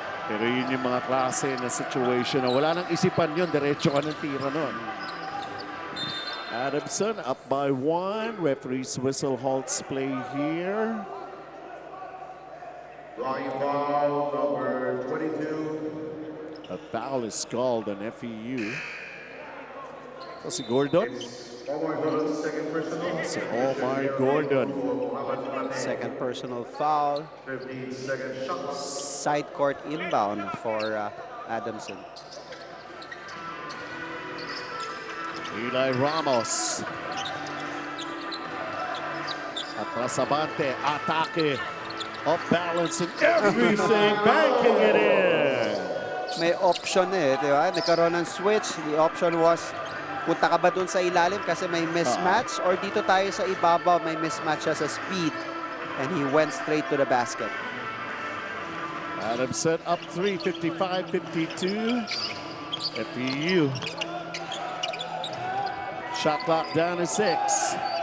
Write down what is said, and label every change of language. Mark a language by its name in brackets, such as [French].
[Filipino] Pero yun yung mga klase na situation na wala nang isipan yun. Diretso ka ng tira nun. [English] Adamson up by 1. Referee's whistle halts play here. Drawing foul number 22. A foul is called on FEU. So si Gordon. Second personal. Si Omar Gordon. Second personal foul. 15-second shot. Side court inbound for Adamson. Eli Ramos. [Filipino] Atrasabante. Atake. [English] Off balance and everything. Banking it in. [Filipino] May option eh, di ba? Nagkaroon ng switch. [English] The option was, [Filipino] punta ka ba dun sa ilalim kasi may mismatch? Or dito tayo sa ibabaw, may mismatch siya sa speed. [English] And he went straight to the basket. Adamson up 3, 55-52. FEU. Shot clock down to 6.